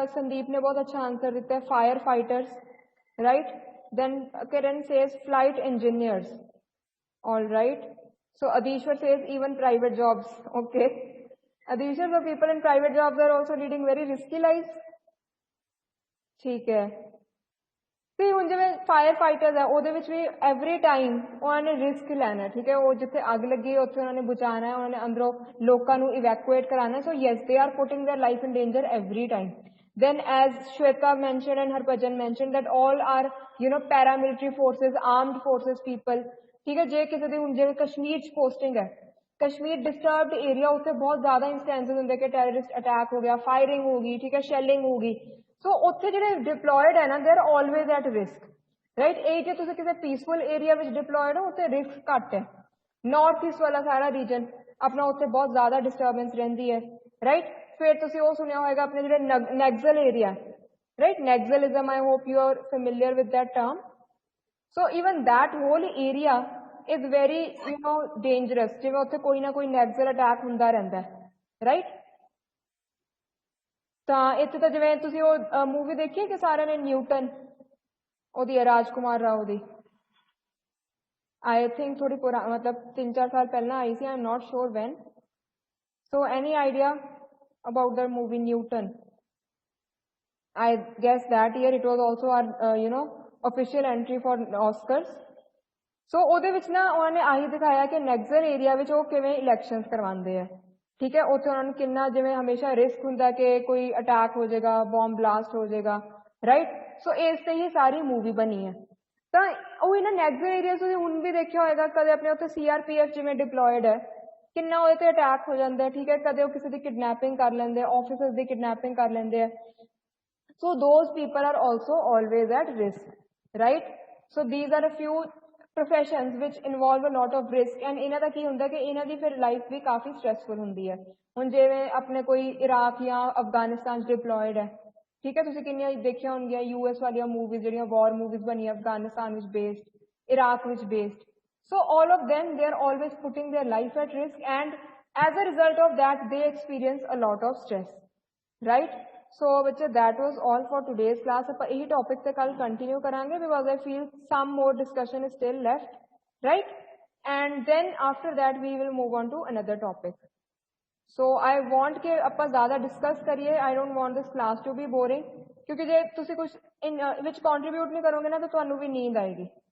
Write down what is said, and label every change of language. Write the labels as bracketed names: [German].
[Hindi] संदीप ने बहुत अच्छा आंसर दिता है. Fire fighters, right. [English] Then Kiran says flight engineers. All right. So Adhishwar says even private jobs. Okay Adhishwar, the people in private jobs are also leading very risky lives. ठीक है. [Punjabi] ਤੇ ਹੁਣ ਜਿਵੇਂ ਫਾਇਰ ਫਾਈਟਰਸ ਹੈ ਉਹਦੇ ਵਿੱਚ ਵੀ ਐਵਰੀ ਟਾਈਮ ਉਹਨਾਂ ਨੇ ਰਿਸਕ ਲੈਣਾ ਹੈ. ਠੀਕ ਹੈ, ਉਹ ਜਿੱਥੇ ਅੱਗ ਲੱਗੀ ਉੱਥੇ ਉਹਨਾਂ ਨੇ ਬਚਾਉਣਾ ਹੈ, ਉਹਨਾਂ ਨੇ ਅੰਦਰੋਂ ਲੋਕਾਂ ਨੂੰ ਇਵੈਕੂਏਟ ਕਰਾਉਣਾ. [English] So yes they are putting their life in danger every time. then as Shweta mentioned and Harbhajan mentioned that all are you know paramilitary forces, armed forces people. [Punjabi] ठीक है, ਜੇ ਕਿਸੇ ਦੀ ਹੁਣ ਜਿਵੇਂ ਕਸ਼ਮੀਰ 'ਚ ਪੋਸਟਿੰਗ ਹੈ, ਕਸ਼ਮੀਰ ਡਿਸਟਰਬਡ ਏਰੀਆ, ਉੱਥੇ ਬਹੁਤ ਜ਼ਿਆਦਾ ਇੰਸਟੈਂਸਸ ਹੁੰਦੇ ਕਿ ਟੈਰਰਿਸਟ ਅਟੈਕ ਹੋ ਗਿਆ, ਫਾਇਰਿੰਗ ਹੋ ਗਈ, ਠੀਕ ਹੈ, ਸ਼ੈਲਿੰਗ ਹੋ ਗਈ. ਸੋ ਉੱਥੇ ਜਿਹੜੇ ਡਿਪਲੋਇਡ ਹੈ ਨਾ [English] they are always at risk, [Punjabi] right. ਇਹ ਜੇ ਤੁਸੀਂ ਕਿਸੇ ਪੀਸਫੁਲ ਏਰੀਆ ਵਿੱਚ ਡਿਪਲੋਇਡ ਹੋ ਉੱਥੇ ਰਿਸਕ ਘੱਟ ਹੈ. ਨਾਰਥ ਈਸਟ ਵਾਲਾ ਸਾਰਾ ਰੀਜਨ ਆਪਣਾ ਉੱਥੇ ਬਹੁਤ ਜ਼ਿਆਦਾ ਡਿਸਟਰਬੈਂਸ ਰਹਿੰਦੀ ਹੈ, ਰਾਈਟ. ਫਿਰ ਤੁਸੀਂ ਉਹ ਸੁਣਿਆ ਹੋਏਗਾ ਆਪਣੇ ਜਿਹੜੇ ਨੈਗਜ਼ਲ area, right. [English] Naxalism, I hope you are familiar with that term. So even that whole area is very you know dangerous. [Punjabi] ਜਿਵੇਂ ਉੱਥੇ ਕੋਈ ਨਾ ਕੋਈ ਨੈਗਜ਼ਲ ਅਟੈਕ ਹੁੰਦਾ ਰਹਿੰਦਾ ਹੈ, ਰਾਈਟ. ਤਾਂ ਇੱਥੇ ਤਾਂ ਜਿਵੇਂ ਤੁਸੀਂ ਉਹ ਮੂਵੀ ਦੇਖੀ ਕਿ ਸਾਰਿਆਂ ਨੇ ਨਿਊਟਨ, ਉਹਦੀ ਰਾਜਕੁਮਾਰ ਰਾਓ ਦੀ, ਆਈ ਥਿੰਕ ਥੋੜੀ ਮਤਲਬ 3-4 ਸਾਲ ਪਹਿਲਾਂ ਆਈ ਸੀ. [English] I am not sure when. So any idea about the movie Newton? I guess that year it was also our you know official entry for Oscars. [Punjabi] सो ਉਹਦੇ ਵਿੱਚ ਨਾ ਉਹਨਾਂ ਨੇ ਆਹੀ ਦਿਖਾਇਆ ਕਿ ਨੈਗਜ਼ਲ ਏਰੀਆ ਵਿੱਚ ਉਹ ਕਿਵੇਂ ਇਲੈਕਸ਼ਨਸ ਕਰਵਾਉਂਦੇ ਆ. ਠੀਕ ਹੈ, ਉੱਥੇ ਉਹਨਾਂ ਨੂੰ ਕਿੰਨਾ ਜਿਵੇਂ ਹਮੇਸ਼ਾ ਰਿਸਕ ਹੁੰਦਾ ਕਿ ਕੋਈ ਅਟੈਕ ਹੋ ਜਾਏਗਾ, ਬੌਂਬ ਬਲਾਸਟ ਹੋ ਜਾਏਗਾ, ਰਾਈਟ. ਸੋ ਇਸ ਤੇ ਹੀ ਸਾਰੀ ਮੂਵੀ ਬਣੀ ਹੈ. ਤਾਂ ਉਹ ਇਹਨਾਂ ਨੈਗਜ਼ਲ ਏਰੀਆਜ਼ ਤੁਸੀਂ ਹੁਣ ਵੀ ਦੇਖਿਆ ਹੋਏਗਾ, ਕਦੇ ਆਪਣੇ ਉੱਥੇ CRPF ਜਿਵੇਂ ਡਿਪਲੋਇਡ ਹੈ, ਕਿੰਨਾ ਉਹਦੇ ਤੇ ਅਟੈਕ ਹੋ ਜਾਂਦਾ ਹੈ. ਠੀਕ ਹੈ, ਕਦੇ ਉਹ ਕਿਸੇ ਦੀ ਕਿਡਨੈਪਿੰਗ ਕਰ ਲੈਂਦੇ ਆ, ਆਫਿਸਰਸ ਦੀ ਕਿਡਨੈਪਿੰਗ ਕਰ ਲੈਂਦੇ ਆ. [English] So those people are also always at risk, right. So these are a few professions which involve a lot of risk. [Punjabi] And ਇਹਨਾਂ ਦਾ ਕੀ ਹੁੰਦਾ ਕਿ ਇਹਨਾਂ ਦੀ ਫਿਰ ਲਾਈਫ ਵੀ ਕਾਫੀ ਸਟ੍ਰੈਸਫੁਲ ਹੁੰਦੀ ਹੈ. ਹੁਣ ਜਿਵੇਂ ਆਪਣੇ ਕੋਈ ਇਰਾਕ ਜਾਂ ਅਫਗਾਨਿਸਤਾਨ 'ਚ ਡਿਪਲੋਇਡ ਹੈ, ਠੀਕ ਹੈ, ਤੁਸੀਂ ਕਿੰਨੀਆਂ ਦੇਖੀਆਂ ਹੋਣਗੀਆਂ US ਵਾਲੀਆਂ ਮੂਵੀਜ਼ ਜਿਹੜੀਆਂ ਵਾਰ ਮੂਵੀਜ਼ ਬਣੀਆਂ ਅਫਗਾਨਿਸਤਾਨ ਵਿੱਚ ਬੇਸਡ, ਇਰਾਕ ਵਿੱਚ based. [English] So all of them, they are always putting their life at risk, and as a result of that they experience a lot of stress, right. So bachcho, that was all for today's class. [Punjabi] ਆਪਾਂ ਇਹੀ topic ਤੇ ਕੱਲ continue ਕਰਾਂਗੇ [English] because I feel some more discussion is still left, right. And then after that we will move on to another topic. So I want [Punjabi] ਕਿ ਆਪਾਂ ਜ਼ਿਆਦਾ discuss ਕਰੀਏ. [English] I don't want this class to be boring, [Punjabi] ਕਿਉਂਕਿ ਜੇ ਤੁਸੀਂ ਕੁਝ ਵਿੱਚ contribute ਨਹੀਂ ਕਰੋਗੇ ਨਾ ਤਾਂ ਤੁਹਾਨੂੰ ਵੀ ਨੀਂਦ ਆਏਗੀ.